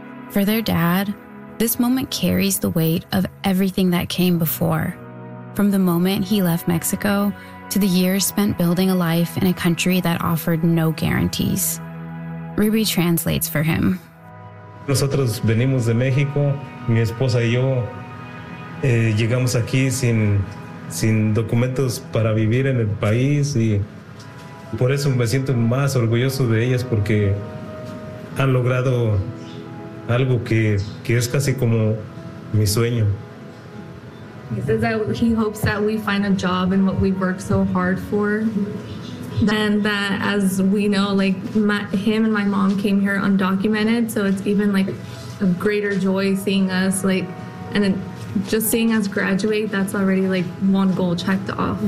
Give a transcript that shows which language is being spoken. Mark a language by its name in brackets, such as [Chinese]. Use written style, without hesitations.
[English] For their dad, this moment carries the weight of everything that came before, from the moment he left Mexico to the years spent building a life in a country that offered no guarantees. Ruby translates for him. [Spanish] Nosotros venimos de México, mi esposa y yo llegamos aquí sin sin documentos para vivir en el país, y por eso me siento más orgulloso de ellas, porque han logrado algo que es casi como mi sueño. [English] He says that he hopes that we find a job in what we work so hard for, and that, as we know, like, him and my mom came here undocumented, so it's even like a greater joy seeing us, like, and then just seeing us graduate, that's already like one goal checked off.